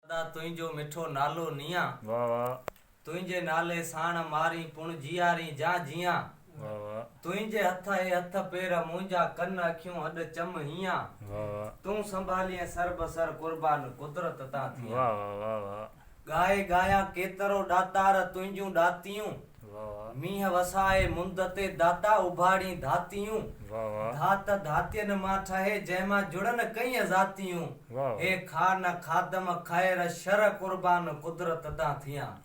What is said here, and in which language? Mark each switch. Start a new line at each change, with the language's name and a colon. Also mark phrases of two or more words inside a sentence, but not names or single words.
Sindhi: خدا تنهنجو مٺو نالو نيان. واهه، واهه. تنهنجي نالي ساڻ ماري پڻ جيئاري جا جيئان. واهه، واهه. تنهنجي هٿ ۽ هٿ پير منهنجا ڪن اکيون اڏ چم هيئان. واهه، واهه. تون سنڀاليئن سر بسر قربان قدرت تان ٿيان. واهه، واهه، واهه، واهه. ڳائي ڳايان ڪيترو ڏاتار تنهنجون ڏاتيون. واهه، واهه. مينهن وسائي منդ تي داتا اڀاڙي ڌاتيون. واهه، واهه. ڌات ڌاتين مان ٺهي جنهن مان جڙن ڪئي ذاتيون. واهه، واهه. اي خان خادم خير شر قربان قدرت تان ٿيان.